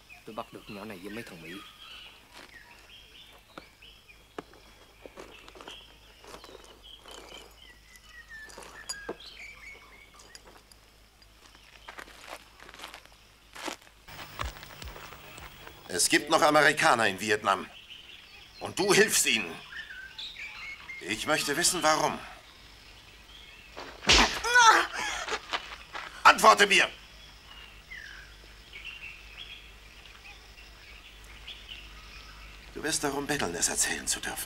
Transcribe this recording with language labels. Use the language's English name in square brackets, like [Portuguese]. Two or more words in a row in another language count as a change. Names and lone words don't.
[Vietnamese] tôi bắt được nhỏ này với mấy thằng Mỹ. [German] Es gibt noch Amerikaner in Vietnam. Und du hilfst ihnen. Ich möchte wissen, warum. Antworte mir! Du wirst darum betteln, es erzählen zu dürfen.